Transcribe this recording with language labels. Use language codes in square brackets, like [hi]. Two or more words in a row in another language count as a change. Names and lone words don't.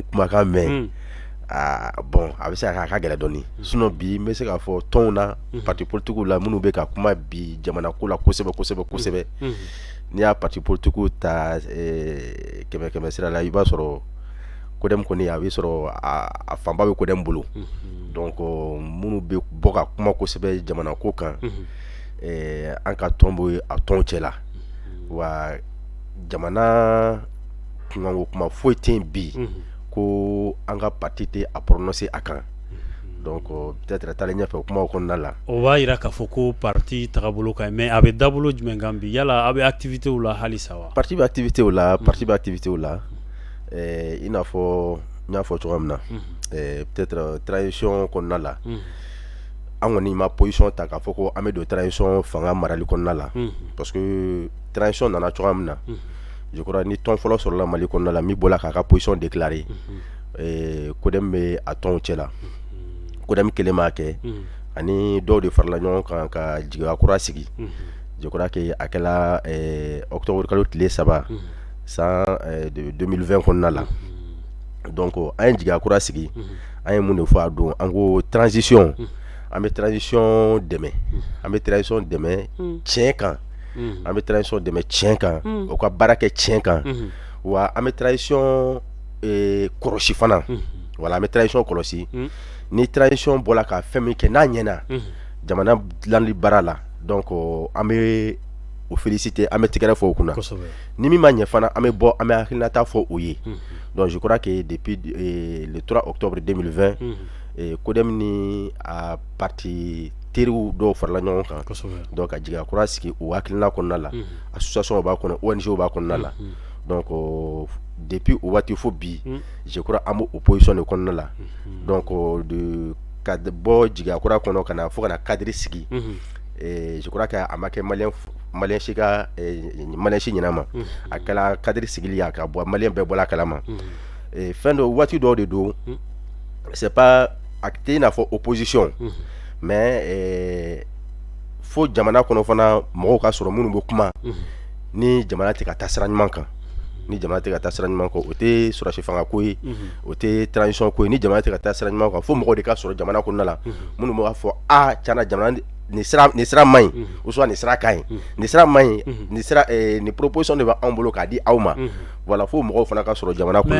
[bm] kumakan mɛn bon a bɛ se ka ka gɛlɛn dɔɔni sinon bi n bɛ se k'a fɔ tɔnw na [fr] parti politiques [bm] la minnu bɛ ka kuma bi jamana ko la kosɛbɛ kosɛbɛ kosɛbɛ n'i y'a [fr] parti politiques [bm] ta kɛmɛ kɛmɛ sira la i b'a sɔrɔ CODEM kɔni a bɛ sɔrɔ a fanba bɛ CODEM bolo donc minnu bɛ bɔ ka kuma kosɛbɛ jamana ko kan an ka tɔn bɛ a tɔn cɛ la wa jamana kunkanko kuma foyi tɛ yen bi ko an ka parti tɛ a prononcer a kan [fr] donc peut-être [bm] taalen ɲɛfɛ kumaw kɔnɔna la o b'a jira k'a fɔ ko parti tagabolo ka ɲi mais a bɛ dabolo jumɛn kan bi yala a bɛ activité la halisa wa. Parti bɛ activité la parti bɛ activité la i n'a fɔ n y'a fɔ cogoya min na [fr] peut-être transition [bm] kɔnɔna la an kɔni ma position ta k'a fɔ ko an bɛ don transition fanga marali kɔnɔna la [fr] parce que transition [bm] nana cogoya min na [fr] je crois [bm] ni tɔn fɔlɔ sɔrɔla Mali kɔnɔna la min bɔra k'a ka [fr] position déclarer [bm] CODEM bɛ a tɔnw cɛ la CODEM kelen m'a kɛ ani dɔw de farala ɲɔgɔn kan ka jigiya kura sigi [fr] je crois que [bm] a kɛla octobre kalo tile 3 san 2020 kɔnɔna la donc an ye jigiya kura sigi an ye mun de fɔ a don an ko transition an bɛ transition dɛmɛ an bɛ transition dɛmɛ tiɲɛ kan an bɛ transition dɛmɛ tiɲɛ kan o ka baara kɛ tiɲɛ kan wa an bɛ transition kɔlɔsi fana voilà an bɛ transition kɔlɔsi ni transition bɔra ka fɛn min kɛ n'a ɲɛna jamana dilanli baara la donc an bɛ o féliciter an bɛ tigɛrɛ fɔ o kunna ni min ma ɲɛ fana an bɛ bɔ an bɛ hakilinata fɔ o ye [fr] donc je crois que depuis le 3 octobre 2020 [bm] CODEM ni a parti teriw dɔw farala ɲɔgɔn kan donc ka jigiya kura sigi o hakilina kɔnɔna la association b'a kɔnɔ ONG b'a kɔnɔna la [fr] donc depuis [bm] o waati fo bi [fr] je crois [bm] an bɛ opposition de kɔnɔna la donc de ka bɔ jigiya kura kɔnɔ ka na fo ka na cadre sigi [fr] je crois que [bm] a ma kɛ maliyɛn si ka maliyɛn si ɲɛna ma a kɛla cadre sigili a ka bɔ maliyɛn bɛɛ bɔra a kalama fɛn dɔ waati dɔw de don [fr] c'est pas [bm] a tɛ i n'a fɔ [fr] opposition mais [bm] fo jamana kɔnɔ fana mɔgɔw ka sɔrɔ minnu bɛ kuma ni jamana tɛ ka taa sira ɲuman kan ni jamana tɛ ka taa sira ɲuman kan o tɛ sɔrɔsi fanga ko ye o tɛ transition ko ye ni jamana tɛ ka taa sira ɲuman kan fo mɔgɔw de ka sɔrɔ jamana kɔnɔna la minnu b'a fɔ tiɲɛna jamana nin sira man ɲi [fr] ou soit [bm] nin sira ka ɲi nin sira man ɲi nin proposition de b'anw bolo k'a di aw ma voilà fo mɔgɔw fana ka sɔrɔ jamana kɔnɔna la.